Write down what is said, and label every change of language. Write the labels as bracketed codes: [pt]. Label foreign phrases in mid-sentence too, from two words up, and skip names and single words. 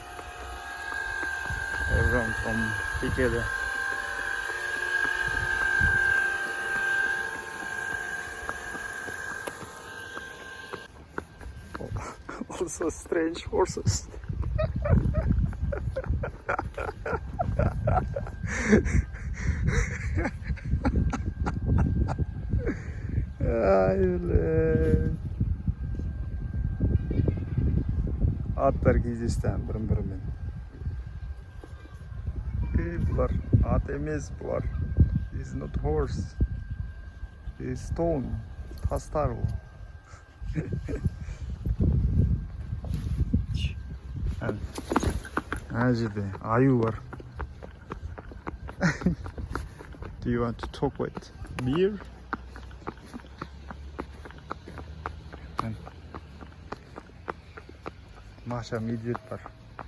[en] Everyone from Текеліде. Also strange horses. [kk] Аттар кездесті бірін-бірімен. Бұлар ат емес, бұлар. [en] It's not horse. It's stone. [kk] Тастар ол. Ана жерде аю бар. [en] Do you want to talk with beer? [kk] Маша, медведь бар.